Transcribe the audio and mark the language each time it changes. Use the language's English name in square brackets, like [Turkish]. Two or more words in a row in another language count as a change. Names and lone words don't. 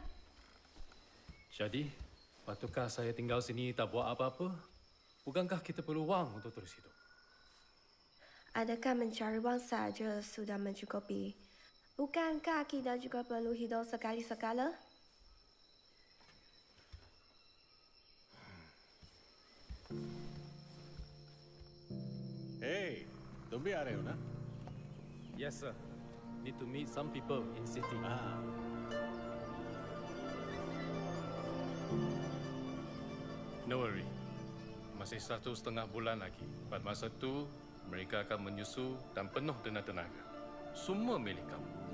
[Malay] Jadi, patukah saya tinggal sini tak buat apa-apa? Bukankah kita perlu wang untuk terus hidup? Adakah mencari wang saja sudah mencukupi? Bukankah kita juga perlu hidup sekali-sekala? [Hindi] Hey, तुम भी आ रहे हो ना? [English] Yes, sir. Need to meet some people in city. No worry. [Malay] Masih 1,5 bulan lagi. Pada masa itu, mereka akan menyusu dan penuh dengan tenaga. Semua milik kamu.